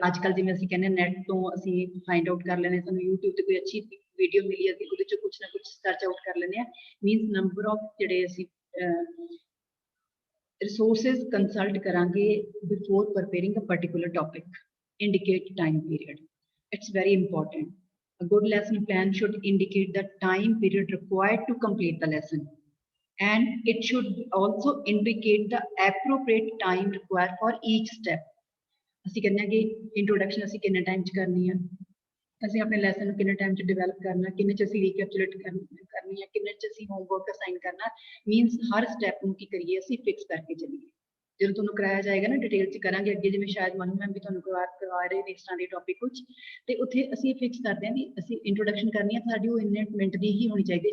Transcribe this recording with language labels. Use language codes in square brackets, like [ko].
[pa] ਅੱਜ ਕੱਲ੍ਹ ਜਿਵੇਂ ਅਸੀਂ ਕਹਿੰਦੇ ਨੈਟ ਤੋਂ ਅਸੀਂ ਫਾਈਂਡ ਆਊਟ ਕਰ ਲੈਂਦੇ, ਸਾਨੂੰ YouTube ਤੇ ਕੋਈ ਅੱਛੀ ਵੀਡੀਓ ਮਿਲੀ ਅਸੀਂ ਉਹਦੇ 'ਚੋਂ ਕੁਛ ਨਾ ਕੁਛ ਸਰਚ ਆਊਟ ਕਰ ਲੈਂਦੇ ਹਾਂ। ਮੀਨਸ ਨੰਬਰ ਆਫ ਜਿਹੜੇ ਅਸੀਂ ਰਿਸੋਰਸਿਸ ਕੰਸਲਟ ਕਰਾਂਗੇ [en] Before preparing a particular topic. Indicate time period, it's very important. A good lesson plan should indicate the time period required to complete the lesson, and it should also indicate the appropriate time required for each step. [pa] ਅਸੀਂ ਕਹਿੰਦੇ ਹਾਂ ਕਿ introduction ਅਸੀਂ ਕਿੰਨੇ time 'ਚ ਕਰਨੀ ਆ, ਅਸੀਂ ਆਪਣੇ ਲੈਸਨ ਨੂੰ ਕਿੰਨੇ ਟਾਈਮ 'ਚ ਡਿਵੈਲਪ ਕਰਨਾ, ਕਿੰਨੇ 'ਚ ਅਸੀਂ ਰੀਕੈਪਚੁਲੇਟ ਕਰਨੀ ਹੈ, ਕਿੰਨੇ 'ਚ ਅਸੀਂ ਹੋਮਵਰਕ ਅਸਾਈਨ ਕਰਨਾ। ਮੀਨਸ ਹਰ ਸਟੈਪ ਨੂੰ ਕੀ ਕਰੀਏ ਅਸੀਂ ਫਿਕਸ ਕਰਕੇ ਚੱਲੀਏ। ਜਦੋਂ ਤੁਹਾਨੂੰ ਕਰਾਇਆ ਜਾਏਗਾ ਨਾ ਡਿਟੇਲ 'ਚ ਕਰਾਂਗੇ ਅੱਗੇ, ਜਿਵੇਂ ਸ਼ਾਇਦ ਮਨੂ ਮੈਮ ਵੀ ਤੁਹਾਨੂੰ ਕਰਵਾ ਰਹੇ ਨੇ ਇਸ ਤਰ੍ਹਾਂ ਦੇ ਟੌਪਿਕ ਕੁਝ, ਤੇ ਉੱਥੇ ਅਸੀਂ ਫਿਕਸ ਕਰਦੇ ਹਾਂ ਵੀ ਅਸੀਂ ਇੰਟਰੋਡਕਸ਼ਨ ਕਰਨੀ ਹੈ ਸਾਡੀ ਉਹ ਇੰਨੇ ਮਿੰਟ ਦੀ ਹੀ ਹੋਣੀ ਚਾਹੀਦੀ ਹੈ।